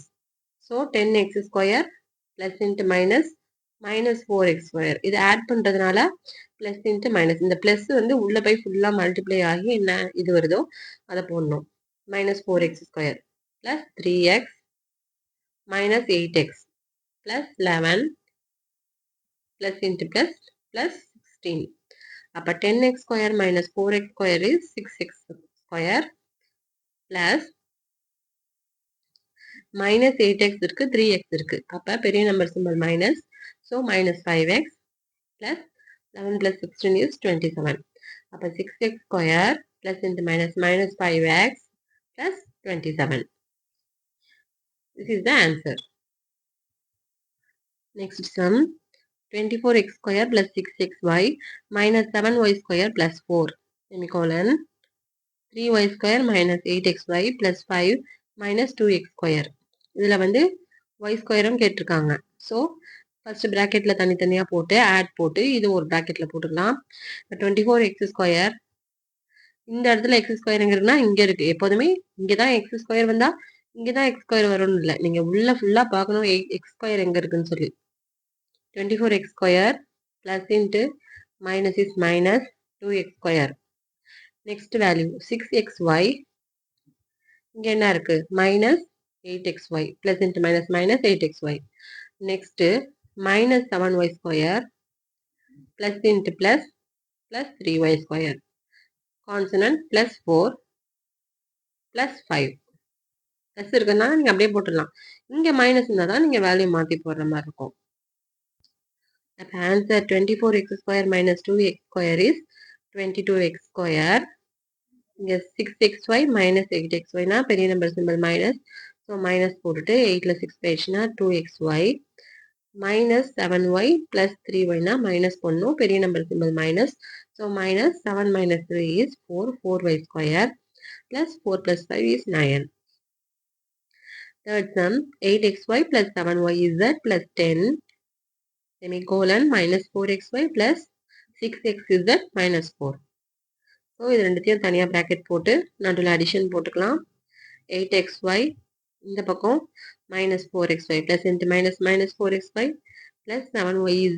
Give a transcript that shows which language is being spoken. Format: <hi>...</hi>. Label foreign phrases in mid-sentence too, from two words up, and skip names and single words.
<en>so 10x2 plus into minus minus 4x2</en> <ta>இது ஆட் பண்றதுனால</ta> <en>plus into minus.</en> <ta>இந்த பிளஸ் வந்து உள்ள போய்</ta> <en>fulla multiply</en> <ta>ஆகி என்ன இது வருதோ அதை போடணும்.</ta> <en>minus 4x2 plus 3x minus 8x plus 11 plus into plus plus 16. அப்ப 10x square minus 4x square is 6x square plus minus 8x இருக்கு 3x இருக்கு.</en> <ta>அப்ப பெரிய</ta> <en>number symbol minus. So minus 5x plus 11 plus 16 is 27. அப்ப 6x square plus into minus minus 5x plus 27. This is the answer. Next sum 24x square plus 6xy minus 7y square plus 4 semicolon 3y square minus 8xy plus 5 minus 2x square.</en> <ta>இதுல வந்து</ta> <en>y square</en> <ta>கேட்டிருக்காங்க. ஸோ</ta> <en>first bracketல</en> <ta>தனித்தனியா போட்டு ஆட் போட்டு இது ஒரு பிராக்கெட்ல போட்டுக்கலாம்.</ta> <en>24x square</en> <ta>இந்த இடத்துல</ta> <en>x square</en> <ta>எங்க இருக்குன்னா இங்க இருக்கு. எப்போதுமே இங்கதான்</ta> <en>x square</en> <ta>வந்தா இங்கதான்</ta> <en>x square</en> <ta>வரும்னு இல்லை. நீங்க உள்ள ஃபுல்லா பார்க்கணும்</ta> <en>x square</en> <ta>எங்க இருக்குன்னு சொல்லி.</ta> <en>24x square plus into minus is minus 2x square. Next value 6xy.</en> <ta>இங்க என்ன இருக்கு?</ta> <en>minus 8xy plus into minus minus 8xy. Next minus 7y square plus into plus plus 3y square. Consonant plus 4 plus 5.</en> <ta>plus இருக்குன்னா நீங்க அப்படியே போட்டுடலாம். இங்க மைனஸ் இருந்தா தான் நீங்க வேல்யூ மாத்தி போடுற மாதிரி இருக்கும்.</ta> <en>The answer 24x square minus 2x square is 22x square. இங்க 6xy minus 8xy னா பெரிய number symbol minus. so minus</en> <ta>போட்டுட்டு 8ல 6 போயிடுச்சுன்னா</ta> <en>2xy minus 7y plus 3y</en> <ta>னா மைனஸ் பண்ணணும்.</ta> <en>பெரிய number symbol minus. so minus 7 minus 3 is 4. 4y square plus 4 plus 5 is 9. Third sum 8xy plus 7yz plus 10 semicolon minus 4xy plus 6xz minus 4.</en> <ta>ஸோ இது ரெண்டுத்தையும் தனியாக ப்ராக்கெட் போட்டு நடுவில் அடிஷன் போட்டுக்கலாம்.</ta> <en>8xy</en> <ta>இந்த பக்கம்</ta> <en>minus 4xy plus into minus minus 4xy plus 7yz.</en>